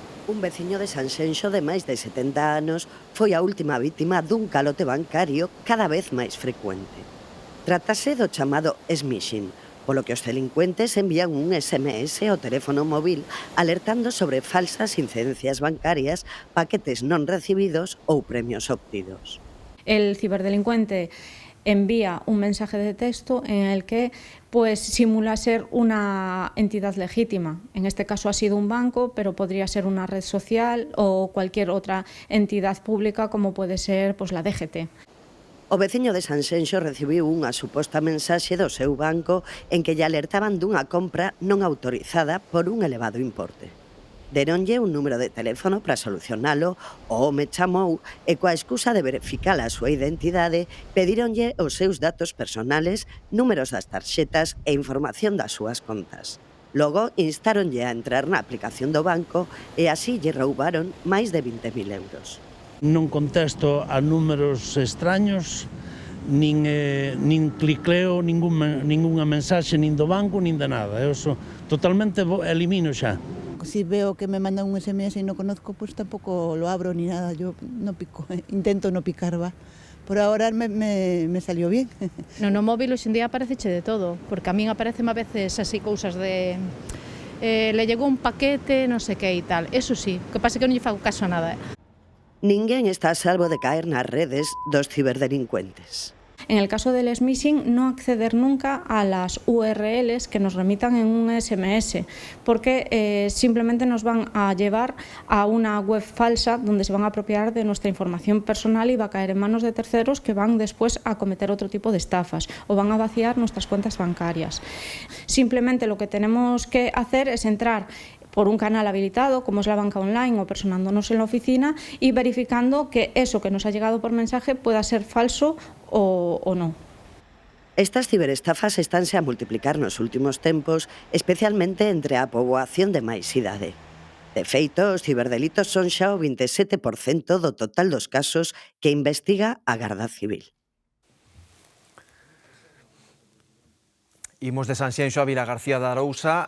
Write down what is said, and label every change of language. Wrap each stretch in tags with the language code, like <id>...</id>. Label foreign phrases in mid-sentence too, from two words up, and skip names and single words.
<gl>Un veciño de Sanxenxo de máis de 70 anos foi a última vítima dun calote bancario cada vez máis frecuente. Trátase do chamado smishing, polo que os delincuentes envían un SMS ao teléfono móvil alertando sobre falsas incidencias bancarias, paquetes non recibidos ou premios obtidos.</gl> <es>El ciberdelincuente envía un mensaje de texto en el que pues simula ser una entidad legítima. En este caso ha sido un banco, pero podría ser una red social o cualquier otra entidad pública como puede ser pues la DGT.</es> <gl>O veciño de Sanxenxo recibiu unha suposta mensaxe do seu banco en que lle alertaban dunha compra non autorizada por un elevado importe. Deronlle un número de teléfono para solucionalo, o home chamou e coa excusa de verificar a súa identidade pedironlle os seus datos personales, números das tarxetas e información das súas contas. Logo instáronlle a entrar na aplicación do banco e así lle roubaron máis de 20.000 euros. Non contesto a números extraños, nin clicleo ningunha mensaxe nin do banco nin de nada. Eu totalmente elimino xa.</gl> <es>Si veo que me mandan un SMS y no conozco, pues tampoco lo abro ni nada. Yo no pico, intento no picar, va. Por ahora me salió bien.</es> <gl>No móvil hoxe en día apareceche de todo, porque a min aparecen a veces así cousas de le llegou un paquete, non sei que e tal.</gl> <es>Eso sí,</es> <gl>que pasa que non lle fago caso a nada. Ninguén está a salvo de caer nas redes dos ciberdelincuentes.</gl> <es>En el caso del smishing, no acceder nunca a las URLs que nos remitan en un SMS, porque simplemente nos van a llevar a una web falsa donde se van a apropiar de nuestra información personal y va a caer en manos de terceros que van después a cometer otro tipo de estafas o van a vaciar nuestras cuentas bancarias. Simplemente lo que tenemos que hacer es entrar por un canal habilitado, como es la banca online o personándonos en la oficina y verificando que eso que nos ha llegado por mensaje pueda ser falso o no.</es> <gl>Estas ciberestafas estánse a multiplicar nos últimos tempos, especialmente entre a poboación de máis idade. De feito, os ciberdelitos son xa o 27% do total dos casos que investiga a Garda Civil. Imos de Sanxenxo a Vilagarcía de Arousa.</gl>